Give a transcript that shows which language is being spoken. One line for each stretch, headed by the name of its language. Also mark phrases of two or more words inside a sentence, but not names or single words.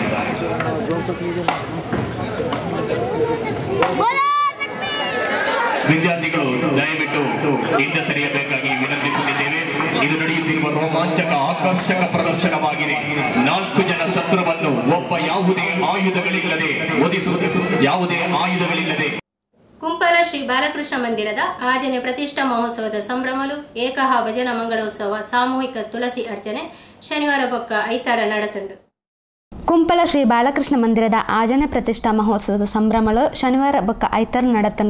Kannada: ವಿದ್ಯಾರ್ಥಿಗಳು ದಯವಿಟ್ಟು ಹಿಂದೆ ಸರಿಯಬೇಕಾಗಿ ವಿನಂತಿಸುತ್ತಿದ್ದೇವೆ. ಇದು ನಡೆಯುತ್ತಿರುವ ರೋಮಾಂಚಕ ಆಕರ್ಷಕ ಪ್ರದರ್ಶನವಾಗಿದೆ. 4 ಜನ ಶತ್ರುವನ್ನು ಒಬ್ಬ ಯಾವುದೇ ಆಯುಧಗಳಿಲ್ಲದೆ
Tulu: ಕುಂಪಲ ಶ್ರೀ ಬಾಲಕೃಷ್ಣ ಮಂದಿರದ ಆಜನೆ ಪ್ರತಿಷ್ಠಾ ಮಹೋತ್ಸವದ ಸಂಭ್ರಮಲು ಏಕಹ ಭಜನ ಮಂಗಳೋತ್ಸವ ಸಾಮೂಹಿಕ ತುಳಸಿ ಅರ್ಚನೆ ಶನಿವಾರ ಬೊಕ್ಕ ಐತಾರ ನಡೆತುಂಡು. ಕುಂಪಲ ಶ್ರೀ ಬಾಲಕೃಷ್ಣ ಮಂದಿರದ ಆಜನೆ ಪ್ರತಿಷ್ಠಾ ಮಹೋತ್ಸವದ ಸಂಭ್ರಮಲು ಶನಿವಾರ ಬೊಕ್ಕ ಐತಾರ ನಡೆತುಂಡು.